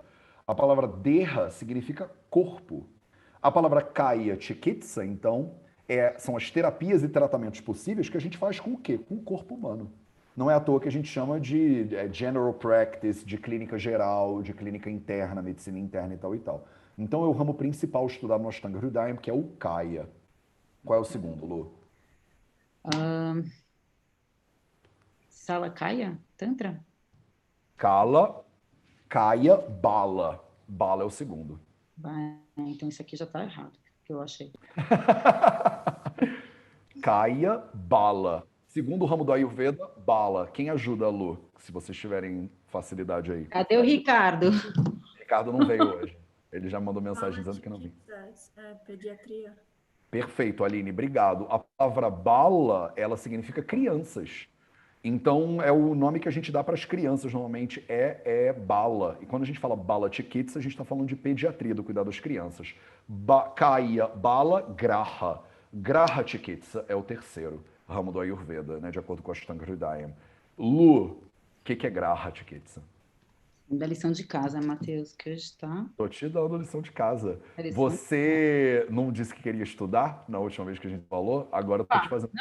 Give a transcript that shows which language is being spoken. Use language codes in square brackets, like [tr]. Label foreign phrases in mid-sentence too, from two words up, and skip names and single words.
[pt] A palavra Deha significa corpo. A palavra [sa] काय चिकित्सा, [pt] então, são as terapias e tratamentos possíveis que a gente faz com o quê? Com o corpo humano. Não é à toa que a gente chama de [en] general practice, [pt] de clínica geral, de clínica interna, medicina interna e tal e tal. Então é o ramo principal estudado no Ashtanga Hridayam, que é o Kaya. Qual é o segundo, Lu? [sa] शालाक्य? तन्त्र? काल, काय, बाल. [pt] Bala é o segundo. Então isso aqui já está errado, que eu achei. [sa] काय, बाल. [pt] Segundo ramo do Ayurveda, Bala. Quem ajuda, Lu? Se vocês tiverem facilidade aí. Cadê o Ricardo? O Ricardo não veio hoje. Ele já mandou mensagem dizendo que não vinha. Pediatria. Perfeito, Aline, obrigado. A palavra bala, ela significa crianças. Então, é o nome que a gente dá para as crianças, normalmente, é bala. E quando a gente fala [sa] बाल चिकित्सा, [pt] a gente está falando de pediatria, do cuidado das crianças. [sa] काय, बाल, ग्रह. ग्रह चिकित्सा [pt] é o terceiro ramo do Ayurveda, né, de acordo com a Ashtanga Hridayam. Lu, o que é [sa] ग्रह चिकित्सा? [pt] Da lição de casa, Matheus, que hoje está... Tô te dando lição de casa. Você não disse que queria estudar na última vez que a gente falou? Agora eu tô te fazendo